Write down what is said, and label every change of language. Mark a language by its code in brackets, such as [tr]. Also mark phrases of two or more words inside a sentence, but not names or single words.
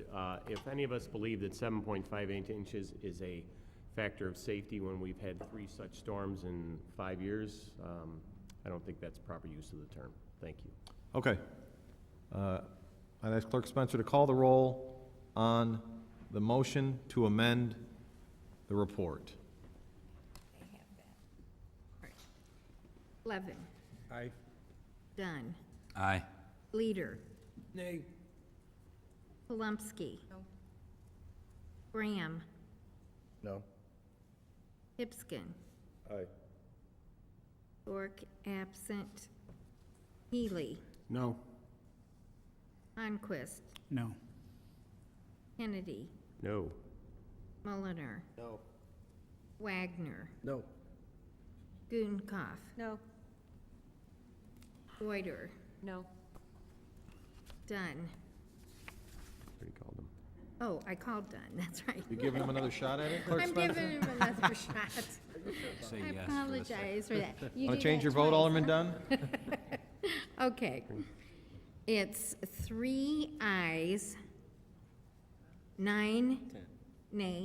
[en] If any of us believe that 7.58 inches is a factor of safety when we've had 3 such storms in 5 years, I don't think that's proper use of the term. Thank you. Okay. I'd ask Clerk Spencer to call the roll on the motion to amend the report. Levin. Aye. Dunn. Aye. Leader. Nay. Palumski. No. Graham. No. Hipskin. Aye. York, absent. Healy. No. Onquist. No. Kennedy. No. Mulliner. No. Wagner. No. Gudenkauf. No. Reuter. No. Dunn. Already called them. Oh, I called Dunn, that's right. You giving him another shot at it, Clerk I'm Spencer? giving him another shot. Say I yes for this. apologize for that. You Want do to change that your vote, twice, Alderman huh? Dunn? Okay. It's 3 ayes, 9 nay.